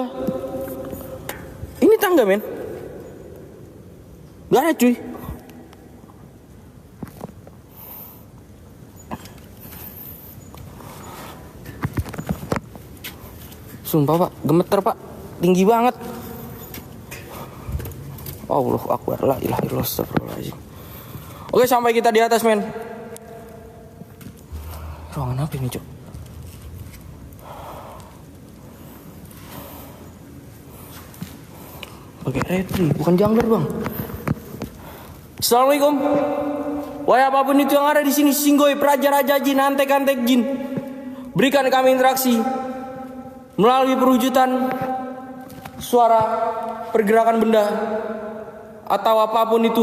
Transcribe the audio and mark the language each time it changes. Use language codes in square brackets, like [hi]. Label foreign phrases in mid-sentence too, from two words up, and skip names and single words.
[id] Ini tangga men. Gak ada cuy. Sumpah Pak, gemeter Pak. Tinggi banget. [ar] الله أكبر، لا إله إلا الله, أستغفر الله العظيم. [id] Oke, sampai kita di atas men. Ruangan apa ini cok? Pakai retri, bukan jungler bang. Assalamualaikum. Wahai apapun itu yang ada di sini, Singgoy, Praja, Raja Jin, Antek-antek Jin, berikan kami interaksi melalui perwujudan suara, pergerakan benda, atau apapun itu.